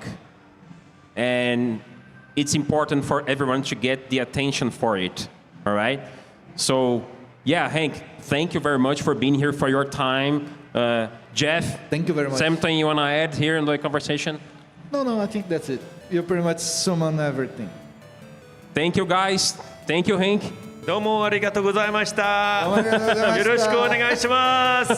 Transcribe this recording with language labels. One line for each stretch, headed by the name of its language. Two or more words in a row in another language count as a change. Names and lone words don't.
English: And it's important for everyone to get the attention for it, all right? So, yeah, Hank, thank you very much for being here, for your time. Jeff, thank you very much. Something you want to add here in the conversation? No, I think that's it. You pretty much summoned everything. Thank you, guys. Thank you, Hank.
Japanese: どうもありがとうございました。よろしくお願いします。